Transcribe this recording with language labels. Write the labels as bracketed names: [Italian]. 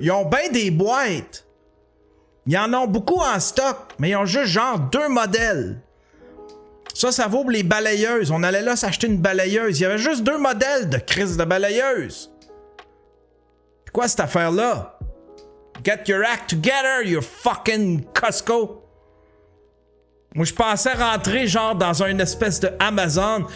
[French] Ils ont bien des boîtes. Ils en ont beaucoup en stock, mais ils ont juste genre 2 modèles. Ça vaut pour les balayeuses. On allait là s'acheter une balayeuse. Il y avait juste 2 modèles de crise de balayeuse. C'est quoi cette affaire-là? [English] Get your act together, you fucking Costco. [French] Moi, je pensais rentrer genre dans une espèce de Amazon.